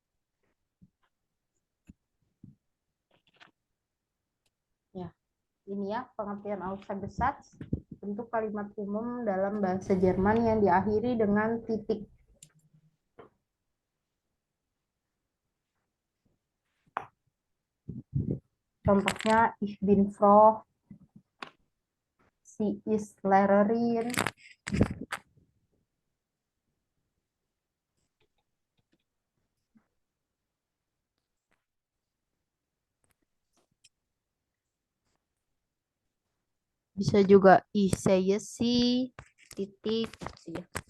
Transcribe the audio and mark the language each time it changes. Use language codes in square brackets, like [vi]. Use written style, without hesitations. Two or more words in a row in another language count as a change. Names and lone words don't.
[id] Ya, ini ya pengertian Aussagesatz, bentuk kalimat umum dalam bahasa Jerman yang diakhiri dengan titik. [de] Contohnya ich bin froh, sie ist Lehrerin. [id] Bisa juga [de] ich sehe sie, [id] titik, ya.